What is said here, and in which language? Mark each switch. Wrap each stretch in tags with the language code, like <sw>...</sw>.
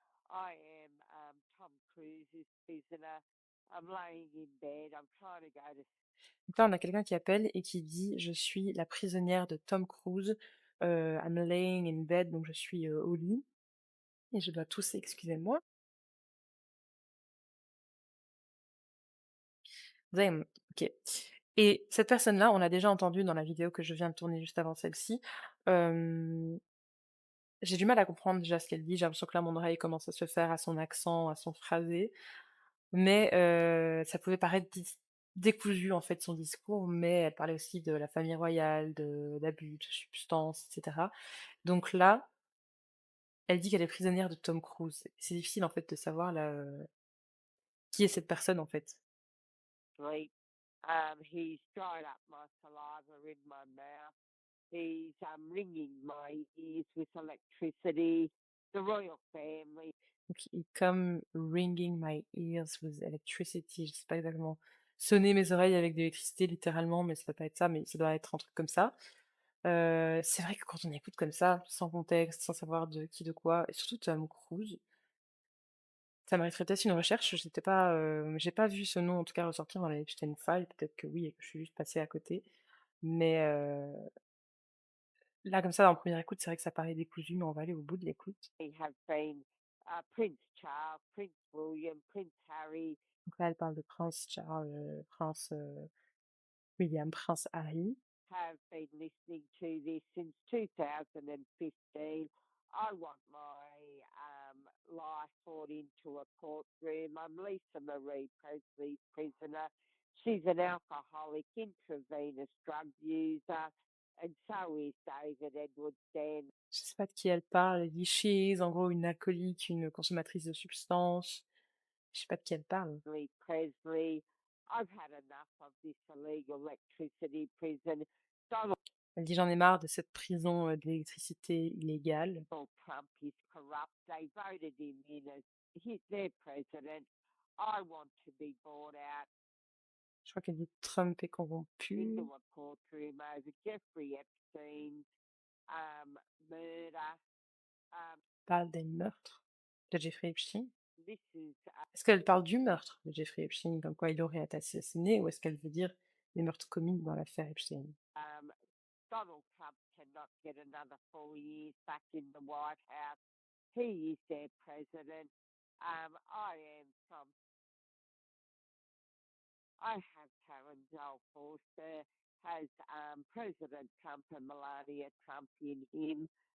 <en>I am Tom Cruise's prisoner. I'm laying in bed. I'm trying to go to.</en> <fr>Donc là, on a quelqu'un qui appelle et qui dit: «Je suis la prisonnière de Tom Cruise.</fr> <en>I'm laying in bed»,</en> <fr>donc je suis au lit et je dois tousser, excusez-moi.</fr> <en>Them,</en> <fr>OK. Et cette personne-là, on l'a déjà entendue dans la vidéo que je viens de tourner juste avant celle-ci. J'ai du mal à comprendre déjà ce qu'elle dit. J'ai l'impression que là, mon oreille commence à se faire à son accent, à son phrasé. Mais ça pouvait paraître décousu, en fait, son discours, mais elle parlait aussi de la famille royale, d'abus de substances, et cetera. Donc là, elle dit qu'elle est prisonnière de Tom Cruise. C'est difficile, en fait, de savoir là, qui est cette personne, en fait.</fr> <en>Sleep. He's dried up my saliva in my mouth. He's ringing my ears with electricity. The royal family.</en> <fr>Donc il comme</fr> <en>ringing my ears with electricity,</en> <fr>je sais pas exactement. Sonner mes oreilles avec de l'électricité littéralement, mais ça doit pas être ça, mais ça doit être un truc comme ça. C'est vrai que quand on écoute comme ça, sans contexte, sans savoir de qui, de quoi, et surtout Tom Cruise, ça mériterait peut-être une recherche. J'étais pas, j'ai pas vu ce nom en tout cas ressortir dans les Epstein Files. Peut-être que oui et que je suis juste passée à côté. Mais là comme ça en première écoute, c'est vrai que ça paraît décousu, mais on va aller au bout de l'écoute.</fr> <en>Have been Prince Charles, Prince William, Prince Harry.</en> <fr>Donc là, elle parle de Prince Charles, Prince William, Prince Harry.</fr> <en>Have been listening to this since 2015. I want my life brought into a courtroom. I'm Lisa Marie Presley's prisoner. She's an alcoholic, intravenous drug user, and so is David Edward Stanley</en> <fr>Je sais pas de qui elle parle. Elle dit</fr> <en>she is,</en> <fr>en gros, une alcoolique, une consommatrice de substances. Je sais pas de qui elle parle.</fr> <en>Presley. I've had enough of this illegal electricity prison. Donald</en> <fr>Elle dit j'en ai marre de cette prison d'électricité illégale.</fr> <en>Trump is corrupt. They voted him in as their president. I want to be bought out</en> <fr>Je crois qu'elle dit Trump est corrompu.</fr> <en>into a courtroom over Jeffrey Epstein's murder.</en> <fr>Parle des meurtres de Jeffrey Epstein.</fr> <en>This is</en> <fr>Est-ce qu'elle parle du meurtre de Jeffrey Epstein, comme quoi il aurait été assassiné, ou est-ce qu'elle veut dire les meurtres commis dans l'affaire Epstein?</fr> <en>Donald Trump cannot get another 4 years back in the White House. He is their president. I am from. I have Karen Joel Forster has President Trump and Melania Trump in him.</en>